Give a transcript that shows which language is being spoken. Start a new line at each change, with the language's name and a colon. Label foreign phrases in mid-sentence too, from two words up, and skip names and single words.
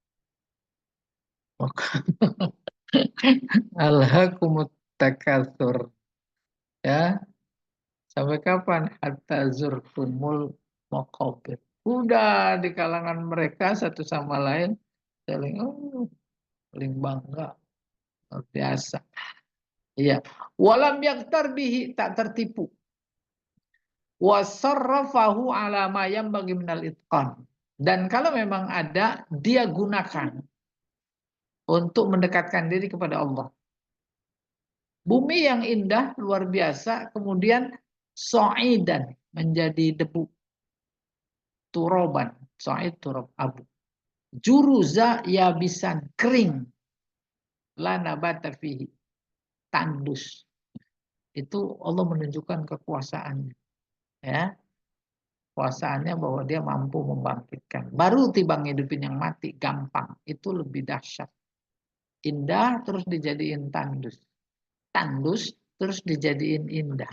Arabic: ألهاكم التكاثر.
Indonesian: Ya, sampai kapan?
Arabic: حتى زرتم المقابر.
Indonesian: Udah di kalangan mereka satu sama lain saling saling bangga, luar biasa.
Arabic: Iya. ولم يغتر به,
Indonesian: tak tertipu.
Arabic: وصرفه على ما ينبغي من الإتقان.
Indonesian: Dan kalau memang ada, dia gunakan untuk mendekatkan diri kepada Allah. Bumi yang indah, luar biasa, kemudian so'idan, menjadi debu.
Arabic: ترابا، صعيد تراب, abu. جرزا يابسا, kering. لا نبات فيه,
Indonesian: tandus. Itu Allah menunjukkan kekuasaannya. Ya, kuasaannya bahwa dia mampu membangkitkan. Baru timbang hidupin yang mati, gampang. Itu lebih dahsyat. Indah terus dijadiin tandus. Tandus terus dijadiin indah.